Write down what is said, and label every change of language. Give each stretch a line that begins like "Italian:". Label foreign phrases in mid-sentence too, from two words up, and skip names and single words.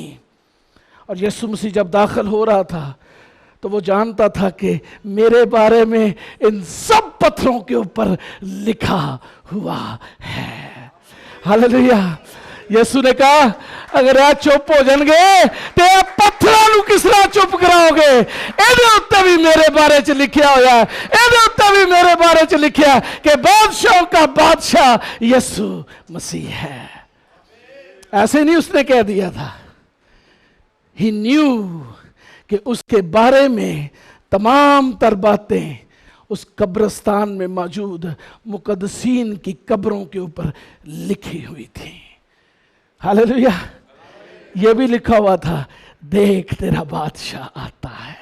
Urdu: اور یسوع مسیح جب داخل ہو رہا تھا تو وہ جانتا تھا کہ میرے بارے میں ان سب پتھروں کے اوپر لکھا ہوا ہے. ہاللیلویہ. یسوع نے کہا اگر آپ چپ ہو جان گے تو پتھروں نو کس طرح چپ کراؤ گے,
Punjabi: ایدے اتنے بھی میرے بارے چ لکھیا ہویا ہے, ایدے اتنے بھی میرے بارے چ لکھیا ہے
Urdu: کہ بادشاہوں کا بادشاہ یسوع مسیح ہے. ایسے نہیں اس نے کہہ دیا تھا.
English: He knew
Urdu: کہ اس کے بارے میں تمام تر باتیں اس قبرستان میں موجود مقدسین کی قبروں کے اوپر لکھی ہوئی تھی. ہاللیلویہ. یہ بھی لکھا ہوا تھا دیکھ تیرا بادشاہ آتا ہے.